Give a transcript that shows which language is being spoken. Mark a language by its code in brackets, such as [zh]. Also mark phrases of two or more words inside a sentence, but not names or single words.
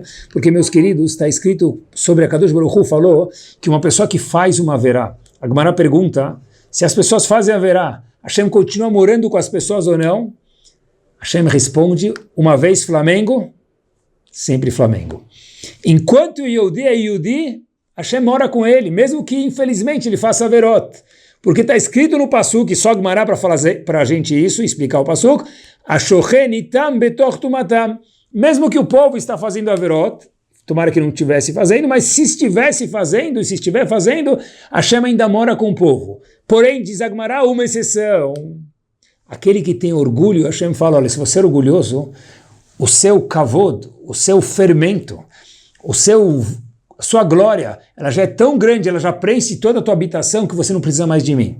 [pt] Porque, meus queridos, está escrito sobre a [he] קדוש ברוך הוא, [pt] falou que uma pessoa que faz uma verá, a Gemara pergunta, se as pessoas fazem a verá, Hashem continua morando com as pessoas ou não? Hashem responde, uma vez Flamengo, sempre Flamengo. Enquanto o Yehudi é Yehudi, Hashem mora com ele, mesmo que infelizmente ele faça averot. Porque está escrito no Pasuk, só Gemara para falar para a gente isso, explicar o Pasuk, [he] השוכן אתם בתוך טמאתם. [pt] Mesmo que o povo está fazendo averot, tomara que não estivesse fazendo, mas se estivesse fazendo, e se estiver fazendo, Hashem ainda mora com o povo. Porém, diz a Gemara, uma exceção. Aquele que tem orgulho, Hashem fala, olha, se você é orgulhoso, o seu kavod, o seu fermento, a sua glória, ela já é tão grande, ela já preenche toda a tua habitação que você não precisa mais de mim.